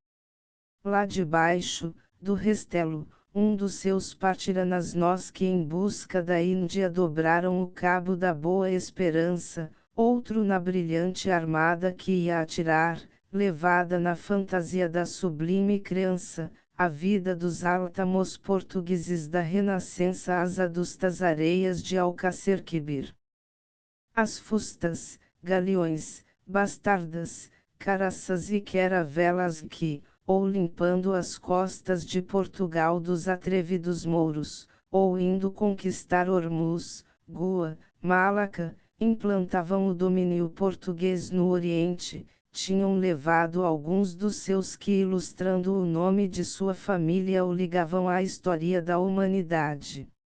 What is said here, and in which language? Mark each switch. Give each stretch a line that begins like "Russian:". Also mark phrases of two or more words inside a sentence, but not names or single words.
Portuguese: Lá debaixo, do Restelo, um dos seus partira nas nós que em busca da Índia dobraram o cabo da Boa Esperança, outro na brilhante armada que ia atirar, levada na fantasia da sublime crença, a vida dos áltamos portugueses da Renascença às adustas areias de Alcacerquibir. As fustas, galeões, bastardas, caraças e caravelas que, ou limpando as costas de Portugal dos atrevidos mouros, ou indo conquistar Ormuz, Goa, Malaca, implantavam o domínio português no Oriente, tinham levado alguns dos seus que ilustrando o nome de sua família o ligavam à história da humanidade.